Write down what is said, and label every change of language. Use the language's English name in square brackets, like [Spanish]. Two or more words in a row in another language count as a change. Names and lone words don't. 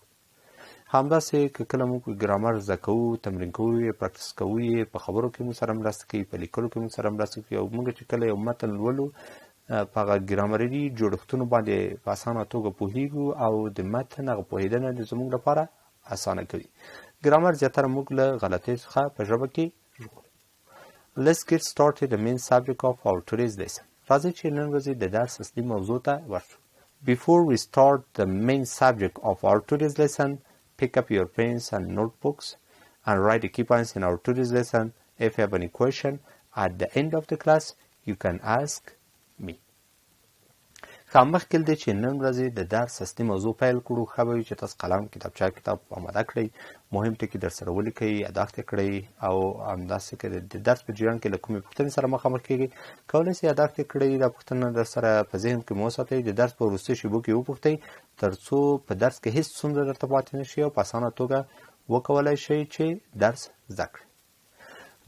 [Pashto] همداسې که کله موږ ګرامر زده کوو تمرین کوو یې پراکټس کوو یې په خبرو کې موږ سره مرسته کوي په لیکلو کې موږ سره مرسته کوي او موږ چې کله یو متن لولو په هغه ګرامري جوړښتونو باندې په اسانه توګه پوهیږو او د متن هغه پوهېدنه زموږ لپاره اسانه کوي. ګرامر زیاتره موږ له غلطۍ څخه په ژبه کې ژغورو. [English] Let's get started the main subject of our today's lesson. [Pashto] راځئ چې نن ورځې د درس اصلي موضوع ته ورشو. [English] Before we start the main subject of our today's lesson, pick up your pens and notebooks and write the key points in our today's lesson. If you have any question at the end of the class, you can ask me. [Pashto] مخکې له دې چې نن ورځې د درس اصلي موضوع پیل کړو ښه به وي چې تاسو قلم کتاب اماده کړئ، مهم ټکي در سره ولیکئ، یاداښت یې کړئ او همداسې که د درس په جریان کې له کومې پوښتنې سره مخامخ کیږئ کولی شئ یاداښت یې کړئ، دا پوښتنه در سره په ذهن کې مو وساتئ، د درس په وروستیو شیبو کې وپوښتئ تر څو په درس کې هیڅ ستونزه درته پاتې نه شي او په اسانه توګه وکولی شئ چې درس زده کړئ.